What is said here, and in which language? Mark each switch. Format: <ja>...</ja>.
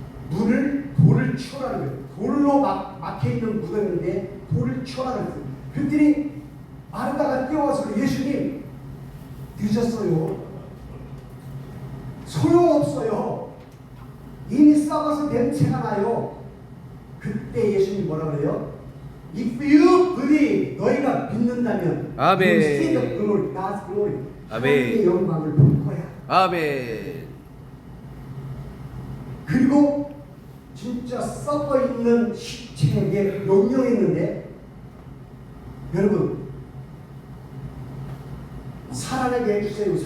<ko>돌을 치우라는 거예요. 돌로 막혀있는 무덤인데 돌을 치우라는 거예요. 그랬더니 마르다가 뛰어와서 예수님 늦었어요. 소용없어요. 이미 썩어서 냄새가 나요. 그때 예수님 뭐라 그래요?</ko> <en>If you believe,</en> <ko>너희가 믿는다면 아멘.</ko> <en>You see the glory, God's glory.</en> <ko>아멘. 하나님의 영광을 볼 거야. 아멘. 그리고 진짜 썩어있는 시체에게 명령했는데 여러분 살아나게 해주세요.</ko>